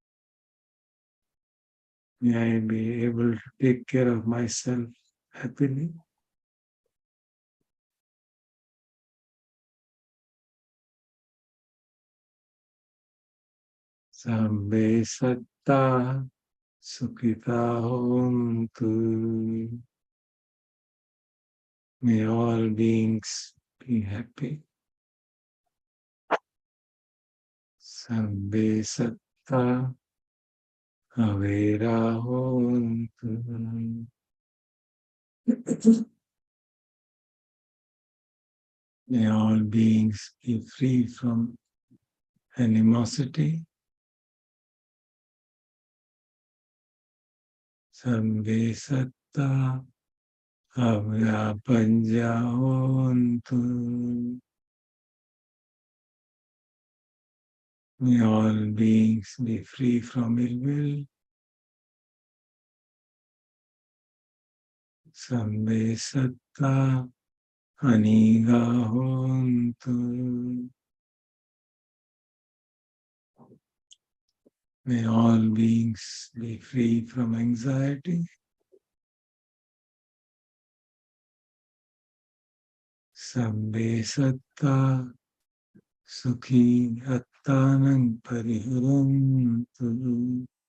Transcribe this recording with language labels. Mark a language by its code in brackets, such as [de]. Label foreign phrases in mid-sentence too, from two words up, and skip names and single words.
[en] May I be able to take care of myself happily. [pi] Sambe satta sukhita hontu. [en] May all beings be happy. [pi] Sambe satta avera hontu. [en] May all beings be free from animosity. [pi] Sambe satta avyapanja hontu. [en] May all beings be free from ill will. [pi] Sambe satta aniga hontu. [en] May all beings be free from anxiety. [pi] Sambe satta sukhi attanang pariharantu.